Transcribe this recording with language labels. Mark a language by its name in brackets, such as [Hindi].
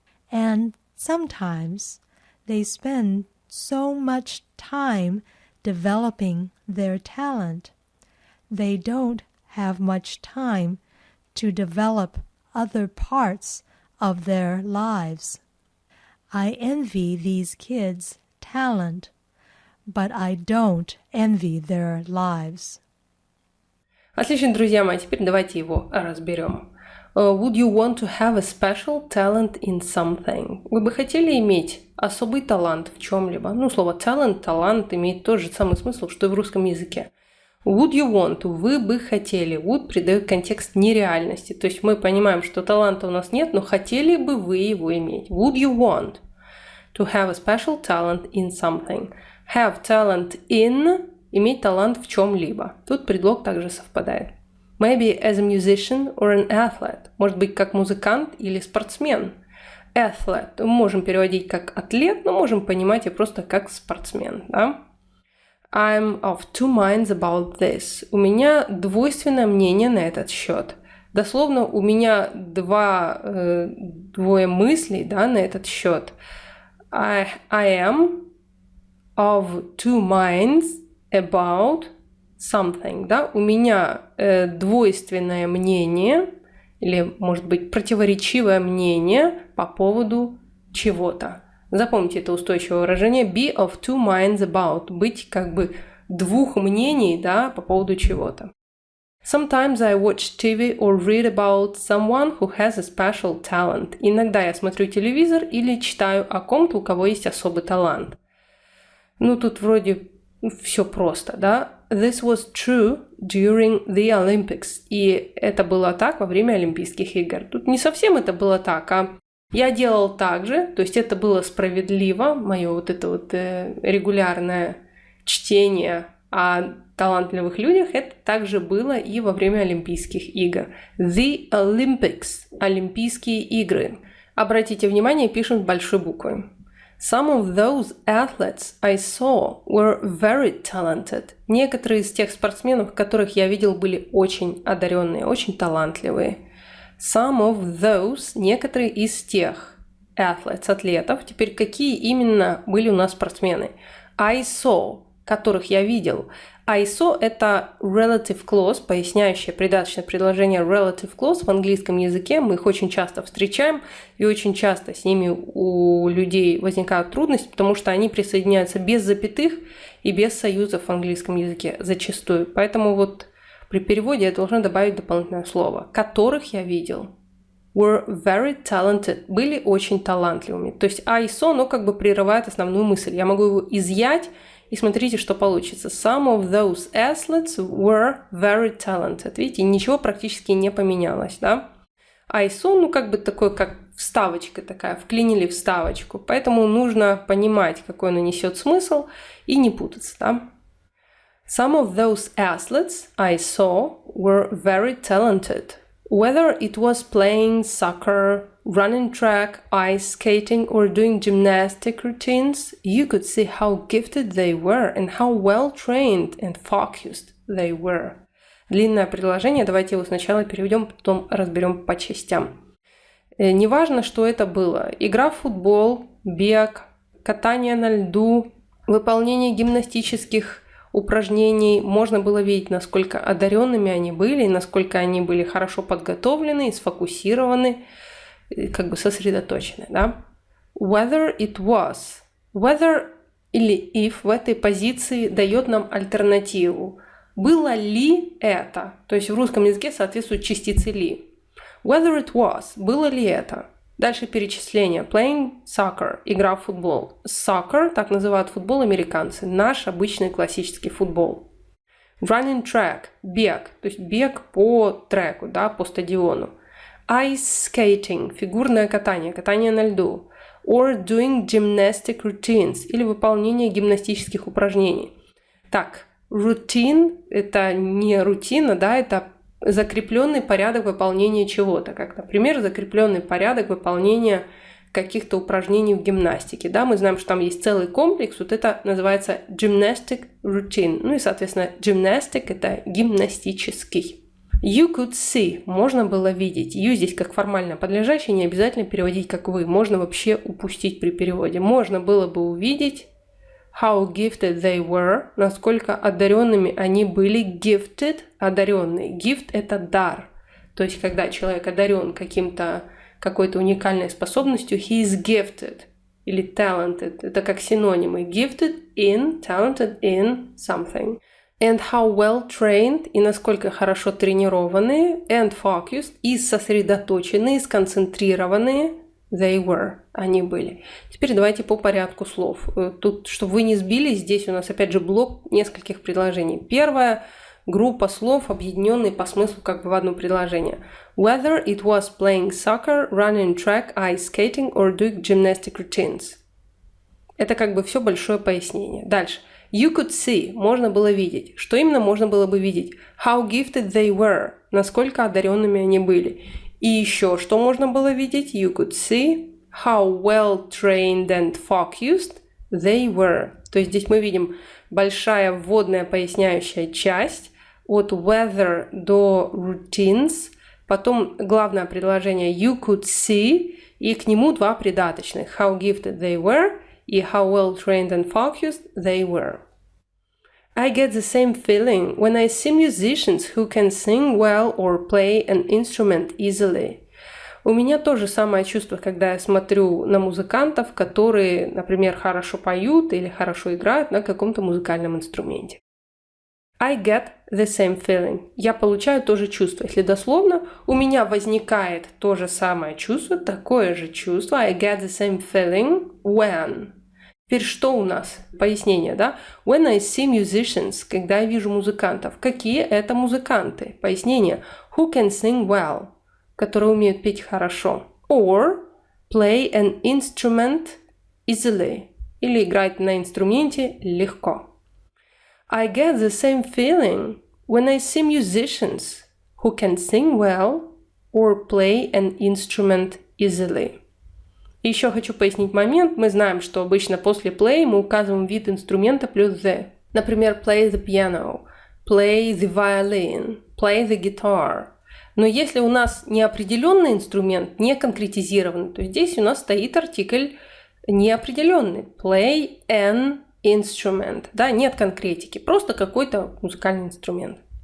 [English] And sometimes they spend so much time developing their talent, they don't have much time to develop other parts of their lives. I envy these kids' talent, but I don't envy their lives. [Russian] Отлично, друзья мои, теперь давайте его разберем. [English] Would you want to have a special talent in something? [Russian] Вы бы хотели иметь особый талант в чем-либо? Слово talent, талант имеет тот же самый смысл, что и в русском языке. [English] Would you want to? [Russian] Вы бы хотели. Would придает контекст нереальности. То есть мы понимаем, что таланта у нас нет, но хотели бы вы его иметь. [English] Would you want to have a special talent in something? Have talent in [Russian] – иметь талант в чем-либо. Тут предлог также совпадает. [English] Maybe as a musician or an athlete. [Russian] Может быть, как музыкант или спортсмен. Athlete мы можем переводить как атлет, но можем понимать и просто как спортсмен. Да? [English] I'm of two minds about this. [Russian] У меня двойственное мнение на этот счет. Дословно, у меня двое мыслей, да, на этот счет. [English] I am of two minds about something. [Russian] Да? У меня двойственное мнение, или, может быть, противоречивое мнение по поводу чего-то. Запомните это устойчивое выражение [English] be of two minds about. [Russian] Быть как бы двух мнений, да, по поводу чего-то. [English] Sometimes I watch TV or read about someone who has a special talent. [Russian] Иногда я смотрю телевизор или читаю о ком-то, у кого есть особый талант. Тут вроде все просто, да? [English] this was true during the Olympics. [Russian] И это было так во время Олимпийских игр. Тут не совсем это было так, а я делал так же, то есть это было справедливо, мое вот это вот регулярное чтение о талантливых людях, это также было и во время Олимпийских игр. [English] The Olympics. [Russian] Олимпийские игры. Обратите внимание, пишем большой буквой. [English] Some of those athletes I saw were very talented. [Russian] Некоторые из тех спортсменов, которых я видел, были очень одаренные, очень талантливые. [English] Some of those, [Russian] некоторые из тех athletes, атлетов. Теперь какие именно были у нас спортсмены? [English] I saw, [Russian] которых я видел. [English] I saw [Russian] – это [English] relative clause, [Russian] поясняющее придаточное предложение relative clause в английском языке. Мы их очень часто встречаем, и очень часто с ними у людей возникают трудности, потому что они присоединяются без запятых и без союзов в английском языке зачастую. Поэтому вот при переводе я должна добавить дополнительное слово. Которых я видел. [English] Were very talented. [Russian] Были очень талантливыми. То есть [English] I saw, [Russian] но как бы прерывает основную мысль. Я могу его изъять, и смотрите, что получится. [English] Some of those athletes were very talented. [Russian] Видите, ничего практически не поменялось, да? [English] I saw, [Russian] ну как бы такой, как вставочка такая, вклинили вставочку. Поэтому нужно понимать, какой она несет смысл, и не путаться, да? [English] Some of those athletes I saw were very talented. Whether it was playing soccer, running track, ice skating, or doing gymnastic routines, you could see how gifted they were and how well trained and focused they were. [Russian] Длинное предложение, давайте его сначала переведем, потом разберем по частям. Неважно, что это было. Игра в футбол, бег, катание на льду, выполнение гимнастических упражнений. Можно было видеть, насколько одаренными они были, насколько они были хорошо подготовлены, сфокусированы, как бы сосредоточены, да? [English] Whether it was. [Russian] Whether или [English] if [Russian] в этой позиции дает нам альтернативу. Было ли это? То есть в русском языке соответствуют частицы ли. [English] Whether it was. [Russian] Было ли это? Дальше перечисление. [English] Playing soccer. [Russian] Игра в футбол. Soccer, так называют футбол американцы. Наш обычный классический футбол. [English] Running track. [Russian] Бег. То есть бег по треку, да, по стадиону. [English] Ice skating. [Russian] Фигурное катание. Катание на льду. [English] Or doing gymnastic routines. [Russian] Или выполнение гимнастических упражнений. Так, routine – это не рутина, да, это закрепленный порядок выполнения чего-то, как, например, закрепленный порядок выполнения каких-то упражнений в гимнастике. Да, мы знаем, что там есть целый комплекс, вот это называется [English] gymnastic routine. [Russian] Ну и, соответственно, gymnastic – это гимнастический. [English] You could see [Russian] – можно было видеть. You здесь как формально подлежащее, не обязательно переводить как вы. Можно вообще упустить при переводе. Можно было бы увидеть [English] how gifted they were, [Russian] насколько одаренными они были. Gifted – одаренный. Gift – это дар. То есть, когда человек одарен какой-то уникальной способностью, [English] he is gifted [Russian] или talented. Это как синонимы. [English] Gifted in, talented in something. And how well trained, [Russian] и насколько хорошо тренированные, [English] and focused, [Russian] и сосредоточенные, сконцентрированные, [English] they were, [Russian] они были. Теперь давайте по порядку слов. Тут, чтобы вы не сбились, здесь у нас опять же блок нескольких предложений. Первая группа слов, объединенные по смыслу как бы в одно предложение. [English] Whether it was playing soccer, running track, ice skating or doing gymnastic routines. [Russian] Это как бы все большое пояснение. Дальше. [English] You could see, [Russian] можно было видеть. Что именно можно было бы видеть? [English] How gifted they were, [Russian] насколько одаренными они были. И еще что можно было видеть? [English] You could see how well trained and focused they were. [Russian] То есть здесь мы видим большая вводная поясняющая часть от whether до routines, потом главное предложение [English] you could see, [Russian] и к нему два придаточных [English] how gifted they were [Russian] и [English] how well trained and focused they were. I get the same feeling when I see musicians who can sing well or play an instrument easily. [Russian] У меня то же самое чувство, когда я смотрю на музыкантов, которые, например, хорошо поют или хорошо играют на каком-то музыкальном инструменте. [English] I get the same feeling. [Russian] Я получаю то же чувство. Если дословно, у меня возникает то же самое чувство, такое же чувство. [English] I get the same feeling when. [Russian] В Теперь что у нас? Пояснение, да? [English] When I see musicians, [Russian] когда я вижу музыкантов. Какие это музыканты? Пояснение. [English] Who can sing well, [Russian] которые умеют петь хорошо. [English] Or play an instrument easily, [Russian] или играть на инструменте легко. [English] I get the same feeling when I see musicians who can sing well or play an instrument easily. [Russian] И еще хочу пояснить момент. Мы знаем, что обычно после play мы указываем вид инструмента плюс the. Например, [English] play the piano, play the violin, play the guitar. [Russian] Но если у нас неопределенный инструмент, не конкретизированный, то здесь у нас стоит артикль неопределенный. [English] Play an instrument. [Russian] Да, нет конкретики, просто какой-то музыкальный инструмент.